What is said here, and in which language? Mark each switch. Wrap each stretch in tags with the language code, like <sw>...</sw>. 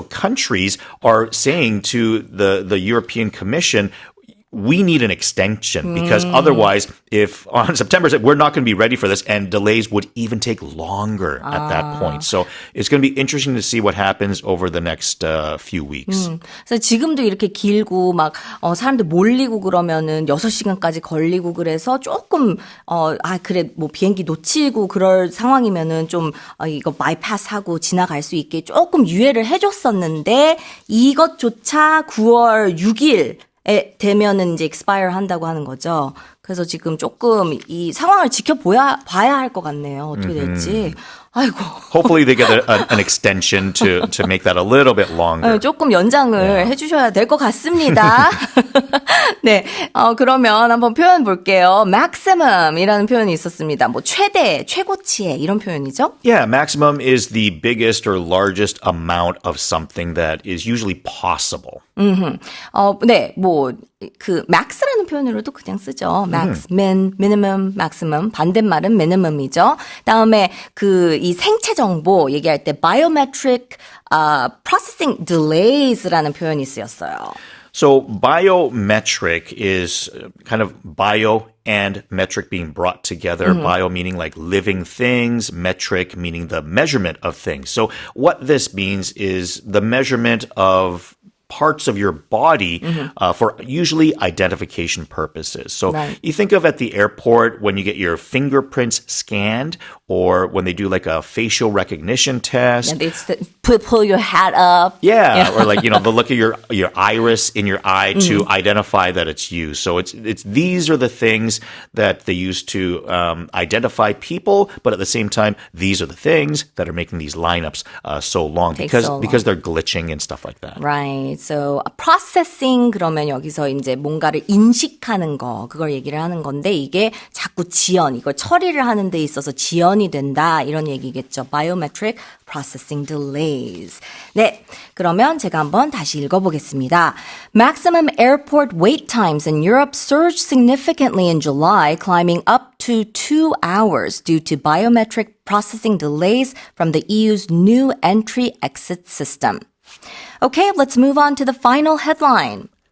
<en>So countries are saying to the European Commission, we need an extension because otherwise, if on September, we're not going to be ready for this, and delays would even take longer at that point. So it's going to be interesting to see what happens over the next few weeks.</en> <ko>그래서 지금도 이렇게 길고 막 사람들 몰리고 그러면은 6시간까지 걸리고 그래서 조금 그래 뭐 비행기 놓치고 그럴 상황이면은 좀 이거 바이파스하고 지나갈 수 있게 조금 유예를 해줬었는데 이것조차 9월 6일 에 되면은 이제 expire 한다고 하는 거죠. 그래서 지금 조금 이 상황을 봐야 할 것 같네요. 어떻게 될지. 아이고.</ko> <en>Hopefully they get an extension to make that a little bit longer.</en> <ko>조금 연장을 해주셔야 될 것 같습니다. 네, 그러면 한번 표현 볼게요. maximum이라는 표현이 있었습니다. 뭐 최대, 최고치의 이런 표현이죠?</ko> <en>Yeah, maximum is the biggest or largest amount of something that is usually possible.</en> <ko>네, 뭐 그 max라는 표현으로도 그냥 쓰죠. max, min, minimum, maximum. 반대말은 minimum이죠. 다음에 이 생체 정보 얘기할 때</ko> <en>biometric processing delays</en> <ko>라는 표현이 쓰였어요.</ko> <en>So biometric is kind of bio and metric being brought together. Bio meaning like living things, metric meaning the measurement of things. So what this means is the measurement of parts of your body for usually identification purposes. So you think of at the airport when you get your fingerprints scanned or when they do like a facial recognition test. And it's pull your hat up. Yeah, or like, they'll look at your iris in your eye to identify that it's you. So it's these are the things that they use to identify people, but at the same time, these are the things that are making these lineups so long because they're glitching and stuff like that. Right. So processing</en> <ko>그러면 여기서 이제 뭔가를 인식하는 거 그걸 얘기를 하는 건데 이게 자꾸 이걸 처리를 하는 데 있어서 지연이 된다 이런 얘기겠죠.</ko> <en>Biometric processing delays.</en> <ko>네, 그러면 제가 한번 다시 읽어보겠습니다.</ko> <en>Maximum airport wait times in Europe surged significantly in July, climbing up to 2 hours due to biometric processing delays from the EU's new entry-exit system. Okay, let's move on to the final headline.</en>